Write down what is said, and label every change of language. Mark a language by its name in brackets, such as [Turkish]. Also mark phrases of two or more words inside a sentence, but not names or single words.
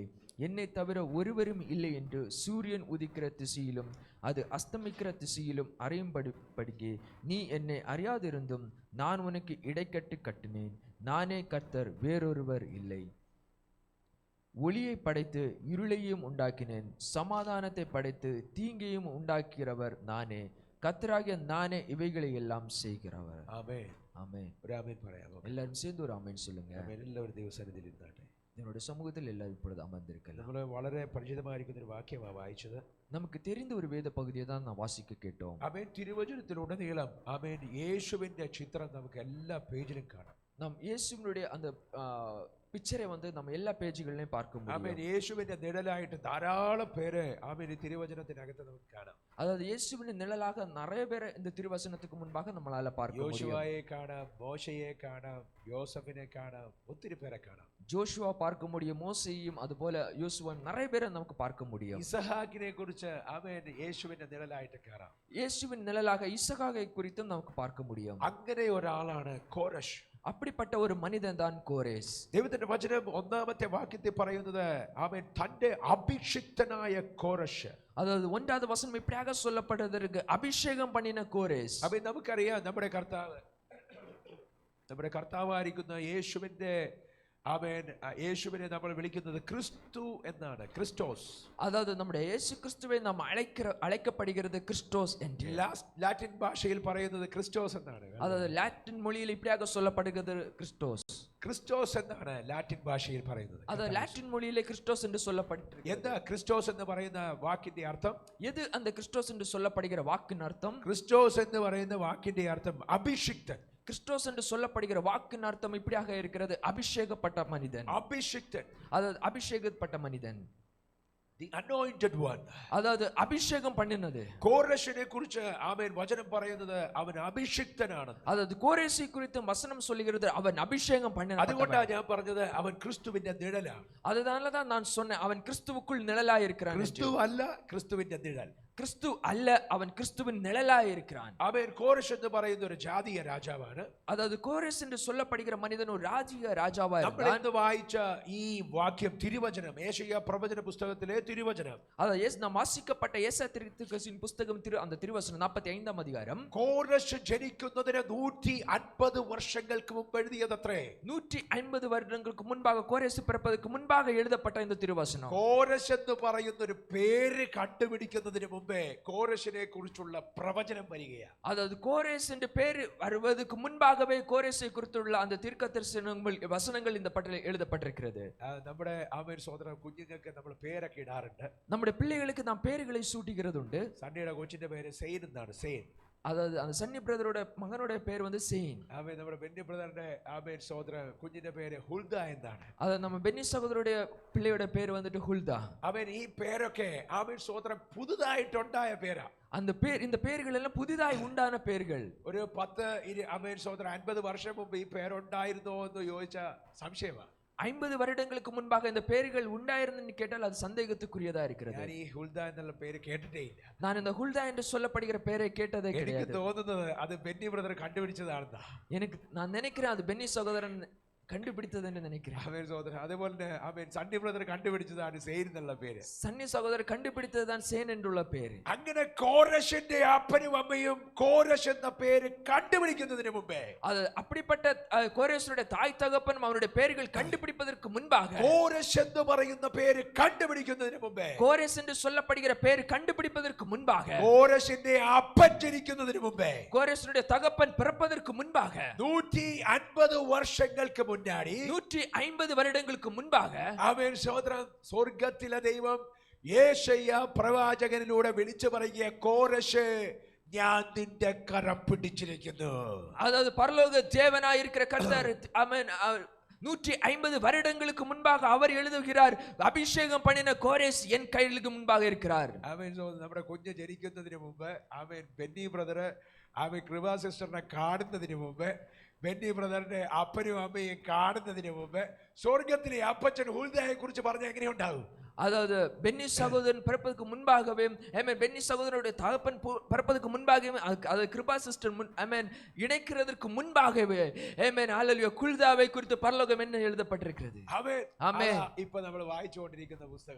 [Tamil] என்னை தவிர ஒருவரும் இல்லை என்று சூரியன் உதிக்கிற திசையிலும் அது அஸ்தமிக்கிற திசையிலும் அறியும்படிக்கு நீ என்னை அறியாதிருந்தும் நான் உனக்கு இடைக்கட்டு கட்டினேன். நானே கர்த்தர், வேறொருவர் இல்லை. ஒளியை படைத்து இருளையும் உண்டாக்கினேன். சமாதானத்தை படைத்து தீங்கையும் உண்டாக்கிறவர் நானே. கர்த்தராகிய நானே இவைகளை எல்லாம் செய்கிறவர். [Malayalam] ആമേൻ. [Tamil] ஆமென். [Malayalam] ഒരു ആമേൻ പറയാമോ? [Tamil] எல்லாரும் சேர்ந்து ஒரு ஆமென் சொல்லுங்க. [Malayalam] ആമേൻ. എല്ലാവരും ദൈവസന്നിധിയിൽ ഇരുന്നാട്ടെ. [Tamil] என்னோட சமூகத்தில் எல்லாரும் இப்பொழுது அமர்ந்திருக்கலாம். [Malayalam] നമ്മൾ വളരെ പരിചിതമായിരിക്കുന്ന ഒരു വാക്യമാണ് വായിച്ചത്. [Tamil] நமக்கு தெரிந்த ஒரு வேத பகுதியை தான் நான் வாசிக்க கேட்டோம். [Malayalam] ആമേൻ. തിരുവചനത്തിലുടനീളം ആമേൻ യേശുവിന്റെ ചിത്രം നമുക്ക് എല്ലാ പേജിലും കാണാം. [Tamil] நாம் இயேசுவினுடைய அந்த പിക്ചറെ நம்ம [Malayalam] എല്ലാ പേജുകളിലും [Tamil] பார்க்க முடியும். [Malayalam] ആമേൻ. യേശുവിന്റെ നിഴലായിട്ട് ധാരാളം പേര് ആമേൻ ഈ തിരുവചനത്തിനകത്ത് നമുക്ക് കാണാം. [Tamil] அதாவது இயேசுவின் நிழலாக நிறைய பேர் இந்த திருவசனத்துக்கு முன்பாக நம்மளால பார்க்க முடியும். [Malayalam] யோசுவாயை കാണാം, മോശയെ കാണാം, യോസഫിനെ കാണാം, ഒത്തിരി പേരെ കാണാം. [Tamil] ஜோஷுவா பார்க்க முடியும், மோசேயும் அதுபோல யோசுவன் நிறைய பேரை நமக்கு பார்க்க முடியும். [Malayalam] ഇസഹാക്കിനെ കുറിച്ച് ആമേൻ യേശുവിന്റെ നിഴലായിട്ട് കാണാം. [Tamil] இயேசுவின் நிழலாக இசகாகை குறித்தும் நமக்கு பார்க்க முடியும். [Malayalam] അങ്ങനെ ഒരാളാണ് കോരശ്. [Tamil] அப்படிப்பட்ட ஒரு மனிதன் தான் கோரேஸ். [Malayalam] ദൈവത്തിന്റെ വചനം 1-ാമത്തെ വാക്യത്തിൽ പറയുന്നത് ആമേൻ തന്റെ അഭിഷിക്തനായ കോരശ്. [Tamil] அதாவது 1வது வசனம் இப்படியாக சொல்லப்படுவதற்கு அபிஷேகம் பண்ணின கோரேஸ். [Malayalam] ആമേൻ. നമുക്കറിയാം നമ്മുടെ കർത്താവായിരിക്കുന്ന യേശുവിന്റെ ആമേൻ യേശുവിനെ നമ്മൾ വിളിക്കുന്നത് ക്രിസ്തു എന്നാണ്, ക്രിസ്റ്റോസ്. [Tamil] அதாவது நம்முடைய இயேசு கிறிஸ்துவை நாம் அழைக்கப்படுகிறது கிறிஸ்டோஸ் என்று. [Malayalam] ലാറ്റിൻ ഭാഷയിൽ പറയുന്നത് ക്രിസ്റ്റോസ് എന്നാണ്. [Tamil] அதாவது லாட்டின் மொழியில் இப்படியாக சொல்லப்படுகிறது கிறிஸ்டோஸ். [Malayalam] ക്രിസ്റ്റോസ് എന്നാണ് ലാറ്റിൻ ഭാഷയിൽ പറയുന്നത്. [Tamil] அதாவது லாட்டின் மொழியிலே கிறிஸ்டோஸ் என்று சொல்லப்பட்டிருக்கிறது. [Malayalam] എന്താ ക്രിസ്റ്റോസ് എന്ന് പറയുന്ന വാക്കിന്റെ അർത്ഥം? [Tamil] எது அந்த கிறிஸ்டோஸ் என்று சொல்லப்படுகிற வாக்கின் அர்த்தம்? [Malayalam] ക്രിസ്റ്റോസ് എന്ന് പറയുന്ന വാക്കിന്റെ അർത്ഥം അഭിഷിക്തൻ. [Tamil] கிறிஸ்டோஸ் என்று சொல்லப்படுகிற வாக்கின் அர்த்தம் இப்படியாக இருக்கிறது, அபிஷேகப்பட்ட மனிதன். [Malayalam] അഭിഷിക്തൻ, [Tamil] அதாவது அபிஷேகப்பட்ட மனிதன், [English] the anointed one. [Tamil] அதாவது அபிஷேகம் பண்ணினது. [Malayalam] കോരശിനെ കുറിച്ച് ആമേൻ വചനം പറയുന്നത് അവൻ അഭിഷിക്തനാണ്. [Tamil] அதாவது கோரேசை குறித்து வசனம் சொல்லுகிறது அவன் அபிஷேகம் பண்ணினவன். [Malayalam] അതുകൊണ്ടാണ് ഞാൻ പറഞ്ഞത് അവൻ ക്രിസ്തുവിന്റെ നിഴലാണ്. [Tamil] அதனால தான் நான் சொன்னேன் அவன் கிறிஸ்துவுக்குள் நிழலாய் இருக்கிறான். [Malayalam] ക്രിസ്തു അല്ല, ക്രിസ്തുവിന്റെ നിഴൽ. [Tamil] கிறிஸ்து அல்ல, அவன் கிறிஸ்துவின் நிழலாய் இருக்கிறான். [Malayalam] അവൻ കോരശ് എന്ന് പറയുന്ന ഒരു ജാതീയ രാജാവാണ്. [Tamil] அதாவது கோரேஸ் என்று சொல்லப்படுகிற மனிதன் ஒரு ராஜ்ய ராஜாவா இருந்தான். [Malayalam] നമ്മൾ ഇന്ന് വായിച്ച ഈ വാക്യം തിരുവചനം, യേശയ്യാ പ്രവചന പുസ്തകത്തിലെ തിരുവചനം. [Tamil] அதாவது நாம் வாசிக்கப்பட்ட ஏசாயா தீர்க்கதரிசியின் புத்தகம் அந்த திருவசனம் 45ஆம் அதிகாரம். [Malayalam] കോരശ് ജനിക്കുന്നതിന് 150 വർഷങ്ങൾക്ക് മുമ്പ് എഴുതിയതത്രേ. [Tamil] 150 வருடங்களுக்கு முன்பாக கோரேஸ் பிறப்பதற்கு முன்பாக எழுதப்பட்ட இந்த திருவசனம். [Malayalam] കോരശ് എന്ന് പറയുന്ന ഒരു പേര് കണ്ടുപിടിക്കുന്നതിന് മുമ്പേ കോരശിനെ കുറിച്ചുള്ള പ്രവചനം വരികയാണ്. [Tamil] அதாவது கோரேஸ் என்ற பேர் வருவதற்கு முன்பாகவே கோரேசை குறித்துள்ள அந்த தீர்க்கதரிசனங்கள் வசனங்கள் இந்த பட்டியலில் எழுதப்பட்டிருக்கிறது. [Malayalam] നമ്മുടെ ആമേൻ സഹോദര കുഞ്ഞുങ്ങൾക്ക് നമ്മൾ പേരൊക്കെ ഇടാറുണ്ട്. [Tamil] നമ്മുടെ பிள்ளைகளுக்கு நாம் பேர்களை சூட்டுகிறது உண்டு. [Malayalam] സണ്ണിയുടെ കൊച്ചിന്റെ പേര് സെയിൻ എന്നാണ്. സെയിൻ [Tamil] அதாவது அந்த சன்னி பிரதரோட மகனோட பேர் வந்து സെയിൻ. [Malayalam] ആമേൻ. നമ്മുടെ ബെന്നി ബ്രദറിന്റെ ആമേൻ സഹോദര കുഞ്ഞിന്റെ പേര് ഹുൽദ എന്നാണ്. [Tamil] அது நம்ம பென்னி சகோதரருடைய பிள்ளையோட பேர் வந்துட்டு ஹுல்தா. [Malayalam] ആമേൻ. ഈ പേരൊക്കെ ആമേൻ സഹോദരൻ പുതുതായിട്ടുണ്ടായ പേരാ. [Tamil] அந்த பேர் இந்த பேர்கள் எல்லாம் புதிதாய் உண்டான பேர்கள். [Malayalam] ഒരു 10 ആമേൻ സഹോദരൻ 50 വർഷം മുമ്പ് ഈ പേരുണ്ടായിരുന്നോ എന്ന് ചോദിച്ച സംശയമാണ്. [Tamil] 50 வருடங்களுக்கு முன்பாக இந்த பேர்கள் உண்டாயிருந்தன்னு கேட்டால் அது சந்தேகத்துக்குரியதா இருக்கிறது. [Malayalam] ഞാൻ ഈ ഹുൽദ എന്നുള്ള പേര് കേട്ടിട്ടേ ഇല്ല. [Tamil] நான் இந்த ஹுல்தா என்று சொல்லப்படுகிற பேரை கேட்டதே [Malayalam] എനിക്ക് [Tamil] கிடையாது. [Malayalam] തോന്നുന്നത് അത് ബെന്നി ബ്രദർ കണ്ടുപിടിച്ചതാണെന്നാ. [Tamil] நான் நினைக்கிறேன் அது பென்னி சகோதரன் கண்டுபிடித்தது என்று நினைக்கிறேன். [Malayalam] ആമേൻ സഹോദരൻ. അതേപോലെ തന്നെ ആമേൻ സണ്ണി ബ്രദർ കണ്ടുപിടിച്ചതാണ് സെയിൻ എന്നുള്ള പേര്. [Tamil] சன்னி சகோதரர் கண்டுபிடித்ததுதான் சேன் என்றுள்ள பேரு. [Malayalam] അങ്ങനെ കോരശിന്റെ അപ്പനും അമ്മയും കോരശ് എന്ന പേര് കണ്ടുപിടിക്കുന്നതിന് മുമ്പേ, [Tamil] அது அப்படிப்பட்ட கோரேசுடைய தாய் தகப்பனும் அவருடைய பெயர்கள் கண்டுபிடிப்பதற்கு முன்பாக, [Malayalam] കോരശ് എന്ന് പറയുന്ന പേര് കണ്ടുപിടിക്കുന്നതിന് മുമ്പേ, [Tamil] கோரேஸ் என்று சொல்லப்படுகிற பெயர் கண்டுபிடிப்பதற்கு முன்பாக, [Malayalam] കോരശിന്റെ അപ്പൻ ജനിക്കുന്നതിന് മുമ്പേ, [Tamil] கோரேசுடைய தகப்பன் பிறப்பதற்கு முன்பாக, [Malayalam] 150 വർഷങ്ങൾക്ക് മുന്നാടി [Tamil] 150 வருடங்களுக்கு முன்பாக, [Malayalam] അവൻ സഹോദരൻ സ്വർഗത്തിലെ ദൈവം യേശയ്യ പ്രവാചകനിലൂടെ വിളിച്ചു പറയുക, കോരശ് ഞാൻ നിന്റെ കരം പിടിച്ചിരിക്കുന്നു. [Tamil] அதாவது பரலோக தேவனாய் இருக்கிற கர்த்தர் ஆமென் 150 வருடங்களுக்கு முன்பாக அவர் எழுதுகிறார், அபிஷேகம் பண்ணின கோரேஸ் என் கைகளுக்கு முன்பாக இருக்கிறார். [Malayalam] അവൻ നമ്മുടെ കുഞ്ഞ് ജനിക്കുന്നതിന് മുമ്പ്, അവൻ ബെന്നി ബ്രദർ അവൻ കൃപാ സിസ്റ്ററിനെ കാണുന്നതിന് മുമ്പ്, ബെന്നി ബ്രദറിന്റെ അപ്പനും അമ്മയും കാണുന്നതിന് മുമ്പ് സ്വർഗത്തിലെ അപ്പച്ചൻ ഹുൽദയെ കുറിച്ച് പറഞ്ഞ എങ്ങനെയുണ്ടാവും? [Tamil] அதாவது பென்னி சகோதரன் பிறப்பதற்கு முன்பாகவே, ஆமென், பென்னி சகோதரனுடைய தகப்பன் பிறப்பதற்கு முன்பாகவே, அது கிருபா சிஸ்டர் ஆமென் இணைக்கிறதற்கு முன்பாகவே, ஆமென், ஹல்லேலூயா, குல்தாவை குறித்து பரலோகம் என்ன எழுதப்பட்டிருக்கிறது. ஆமென். இப்ப [Malayalam] നമ്മൾ വായിച്ചുകൊണ്ടിരിക്കുന്ന പുസ്തകം,